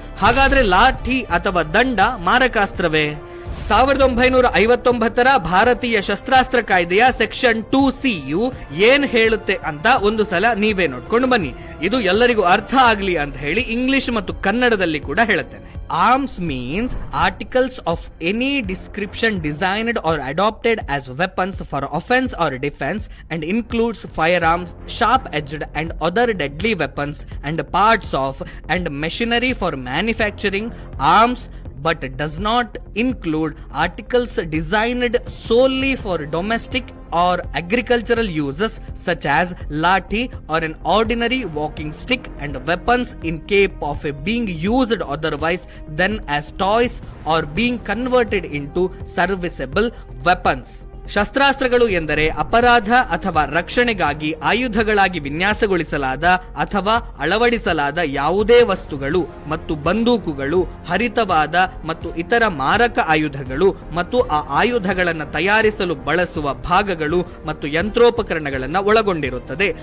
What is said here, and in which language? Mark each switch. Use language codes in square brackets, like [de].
[kn] ಹಾಗಾದ್ರೆ ಲಾಠಿ ಅಥವಾ ದಂಡ ಮಾರಕಾಸ್ತ್ರವೇ? 1959 ಭಾರತೀಯ ಶಸ್ತ್ರಾಸ್ತ್ರ ಕಾಯ್ದೆಯ ಸೆಕ್ಷನ್ 2C ಏನ್ ಹೇಳುತ್ತೆ ಅಂತ ಒಂದು ಸಲ ನೀವೇ ನೋಡ್ಕೊಂಡು ಬನ್ನಿ. ಇದು ಎಲ್ಲರಿಗೂ ಅರ್ಥ ಆಗ್ಲಿ ಅಂತ ಹೇಳಿ ಇಂಗ್ಲಿಷ್ ಮತ್ತು ಕನ್ನಡದಲ್ಲಿ ಕೂಡ ಹೇಳುತ್ತೇನೆ. [en] Arms means articles of any description designed or adopted as weapons for offense or defense and includes firearms, sharp-edged and other deadly weapons and parts of and machinery for manufacturing arms, but does not include articles designed solely for domestic or agricultural uses such as lathi or an ordinary walking stick and weapons in case of being used otherwise than as toys or being converted into serviceable weapons. [kn] ಶಸ್ತ್ರಾಸ್ತ್ರಗಳು ಎಂದರೆ ಅಪರಾಧ ಅಥವಾ ರಕ್ಷಣೆಗಾಗಿ ಆಯುಧಗಳಾಗಿ ವಿನ್ಯಾಸಗೊಳಿಸಲಾದ ಅಥವಾ ಅಳವಡಿಸಲಾದ ಯಾವುದೇ ವಸ್ತುಗಳು ಮತ್ತು ಬಂದೂಕುಗಳು, ಹರಿತವಾದ ಮತ್ತು ಇತರ ಮಾರಕ ಆಯುಧಗಳು ಮತ್ತು ಆ ಆಯುಧಗಳನ್ನು ತಯಾರಿಸಲು ಬಳಸುವ ಭಾಗಗಳು ಮತ್ತು ಯಂತ್ರೋಪಕರಣಗಳನ್ನು ಒಳಗೊಂಡಿರುತ್ತದೆ.